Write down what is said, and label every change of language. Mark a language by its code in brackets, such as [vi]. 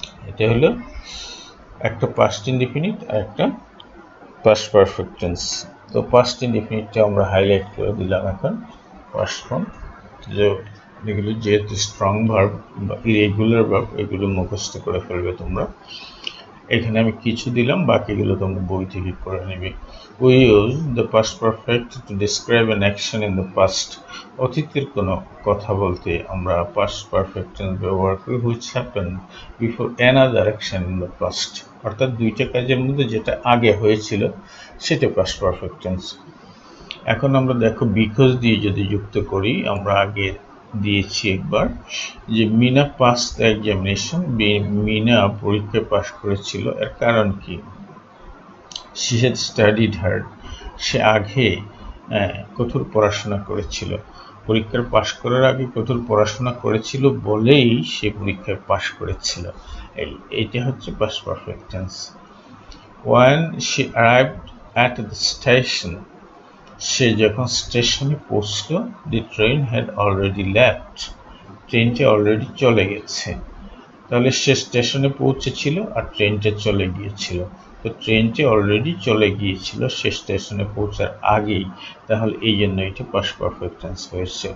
[bn] এটা হলো একটা পাস্ট ইনডিফিনিট আর একটা পাস্ট পারফেক্ট টেন্স। তো পাস্ট ইনডিফিনিটটা আমরা হাইলাইট করে দিলাম এখন পাস্ট ফর্ম, যে এগুলো যেহেতু স্ট্রং ভার্ব বা ইরেগুলার ভার্ব, এগুলো মুখস্থ করে ফেলবে তোমরা। এখানে আমি কিছু দিলাম, বাকিগুলো তোমরা বই থেকে করে নেবে। [en] We use the past perfect to describe an action in the past. [bn] অতীতের কোনো কথা বলতে আমরা past perfect tense ব্যবহার করি, [en] which happened before another action in the past. [bn] অর্থাৎ দুইটা কাজের মধ্যে যেটা আগে হয়েছিল সেটা past perfect tense। এখন আমরা দেখো because দিয়ে যদি যুক্ত করি, আমরা আগে দিয়েছি একবার যে Mina [en] pass the examination, [bn] Mina পরীক্ষায় পাস করেছিল। এর কারণ কি? [en] she had studied hard, [bn] সে আগে কঠোর পড়াশোনা করেছিল, পরীক্ষার পাস করার আগে কঠোর পড়াশোনা করেছিল বলেই সে পরীক্ষায় পাস করেছিল। এইটা হচ্ছে past perfect tense. [en] when she arrived at the station, [bn] সে যখন স্টেশনে পৌঁছলো, [en] the train had already left, [bn] ট্রেনটা অলরেডি চলে গেছে। তাহলে সে স্টেশনে পৌঁছেছিল আর ট্রেনটা চলে গিয়েছিল। তো ট্রেনটি অলরেডি চলে গিয়েছিল সে স্টেশনে পৌঁছার আগেই, তাহলে এই জন্য এটা পাস্ট পারফেক্ট টেন্স হয়েছে।